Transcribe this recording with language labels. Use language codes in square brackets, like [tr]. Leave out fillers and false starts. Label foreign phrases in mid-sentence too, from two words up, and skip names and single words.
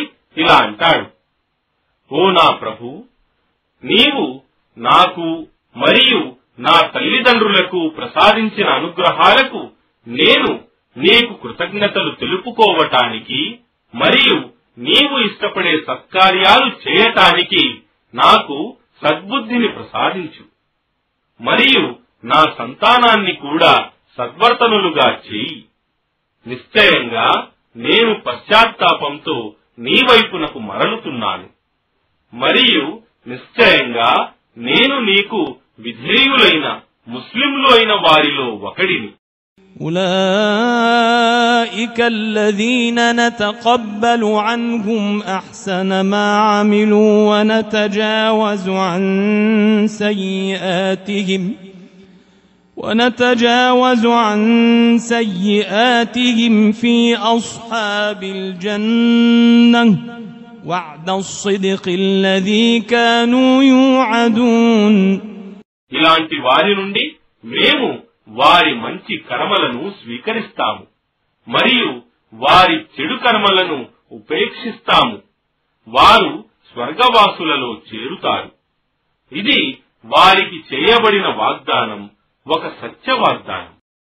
[te] ఇలా అంటాడు, ఓ నా ప్రభు, నీవు నాకు మరియు నా తల్లిదండ్రులకు ప్రసాదించిన అనుగ్రహాలకు నేను నీకు కృతజ్ఞతలు తెలుపుకోవటానికి మరియు నీవు ఇష్టపడే సత్కార్యాలు చేయటానికి నాకు సద్బుద్ధిని ప్రసాదించు మరియు నా సంతానాన్ని కూడా సద్వర్తనులుగా చేయి. నిశ్చయంగా నేను పశ్చాత్తాపంతో నీ వైపునకు మరలుతున్నాను మరియు నిశ్చయంగా నేను నీకు విధేయులైన ముస్లింలు అయిన వారిలో ఒకడిని. [ar] أولئك الذين نتقبل عنهم أحسن ما عملوا ونتجاوز عن سيئاتهم في أصحاب الجنة وعد الصدق الذي كانوا يوعدون. [te] ఇలాంటి వారి నుండి మేము వారి మంచి కర్మలను స్వీకరిస్తాము మరియు వారి చెడు కర్మలను ఉపేక్షిస్తాము. వారు స్వర్గవాసులలో చేరుతారు. ఇది వారికి చేయబడిన వాగ్దానం ఒక సత్య వాగ్దానం.